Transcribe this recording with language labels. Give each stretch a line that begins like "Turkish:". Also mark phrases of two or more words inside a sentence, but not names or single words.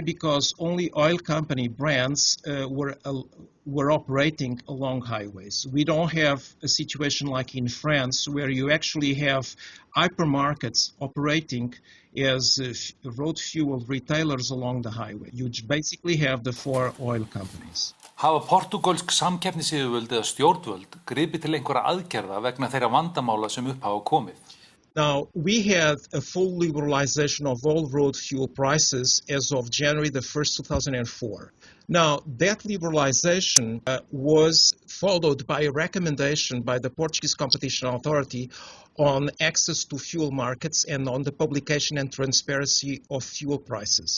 English: Because only oil company brands were operating along highways. We don't have a situation like in France, where you actually have hypermarkets operating as road fuel retailers along the highway. You basically have the 4 oil companies.
Icelandic: Hafa portúgölsk samkeppniseftirlit eða stjórnvöld gripið til einhverra aðgerða vegna þeirra vandamála sem upp hafa komið?
English: Now, we had a full liberalization of all road fuel prices as of January the 1st, 2004. Now, that liberalization was followed by a recommendation by the Portuguese Competition Authority on access to fuel markets and on the publication and transparency of fuel prices.